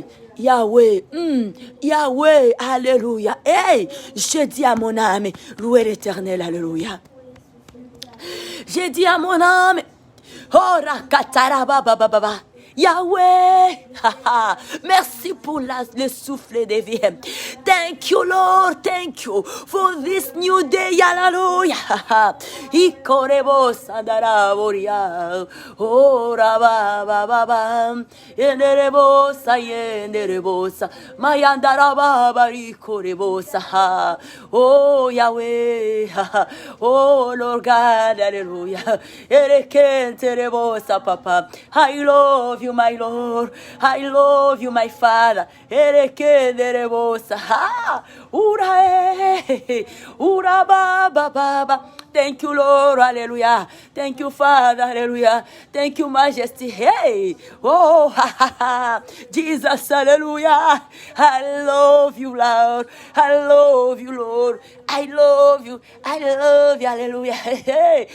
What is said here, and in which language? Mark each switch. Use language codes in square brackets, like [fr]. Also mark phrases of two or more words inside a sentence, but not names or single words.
[fr] Yahweh, Yahweh, alléluia. Hey, je dis à mon âme, louez l'Éternel, alléluia. Je dis à mon âme, oh, rakatara baba baba. Yahweh. Merci pour le souffle de vie. [en] Thank you, Lord. Thank you for this new day. Hallelujah. Ikorebo sandara boria. Ora ba ba ba ba. Yenderebo sa yenderebo sa. Mayandara ba ba ikorebo sa. Oh Yahweh. Oh Lord God. Hallelujah. Erekenterebo sa papa. I love you, my Lord. I love you, my Father. Erekenderebo sa. Ura ura ba ba ba ba. Thank you, Lord. Hallelujah. Thank you, Father. Hallelujah. Thank you, Majesty. Hey. Oh, Jesus. Hallelujah. I love you, Lord. I love you, Lord. I love you. I love you. Hallelujah. Hey.